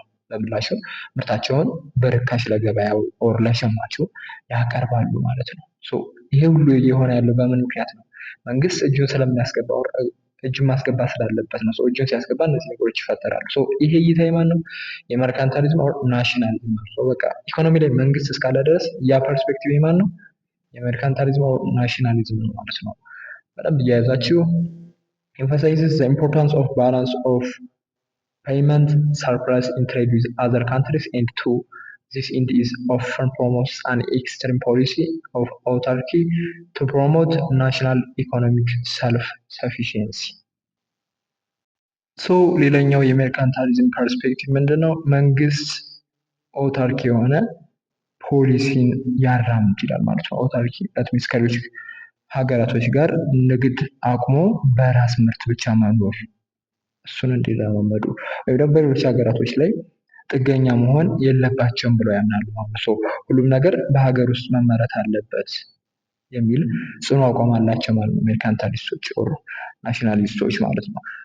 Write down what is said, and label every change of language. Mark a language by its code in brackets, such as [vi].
[am] በምላሹ ምርታቸውን በርካሽ ለገበያው ኦር ለሸማቹ ያቀርባሉ ማለት ነው። ይሄ ሁሉ እየሆነ ያለው በምን ምክንያት ነው? መንግስት እጁን ስለሚያስገባ እጁን ማስገባት ስላለበት ነው። እጁን ሲያስገባ እነዚህ ነገሮች ይፈጠራሉ። ይሄ እይታ የማን ነው? የሜርካንታሊዝም ኦር ናሽናሊዝም ነው። በቃ ኢኮኖሚ ላይ መንግስት እስካለ ድረስ ያ ፐርስፔክቲቭ የማን ነው? የሜርካንታሊዝም ኦር ናሽናሊዝም ነው ማለት ነው። በደንብ እያያዛችሁ [en] emphasizes the importance of balance of payment surplus in trade with other countries and this end is often promotes an extreme policy of autarky to promote national economic self-sufficiency. [am] ሌላኛው የሜርካንታሊዝም ፐርስፔክቲቭ ምንድነው? መንግስት ኦታርኪ የሆነ ፖሊሲን ያራምድ ይላል ማለት ነው። ኦታርኪ ሚንስ ከሌሎች ሀገራቶች ጋር ንግድ አቁሞ በራስ ምርት ብቻ መኖር እሱን እንዲለማመዱ ወይም ደግሞ በሌሎች ሀገራቶች ላይ ጥገኛ መሆን የለባቸውም ብለው ያምናሉ ማለት ነው። ሁሉም ነገር በሀገር ውስጥ መመረት አለበት የሚል ጽኑ አቋም አላቸው ማለት ነው። ሜርካንታሊስቶች ኦር ናሽናሊስቶች ማለት ነው።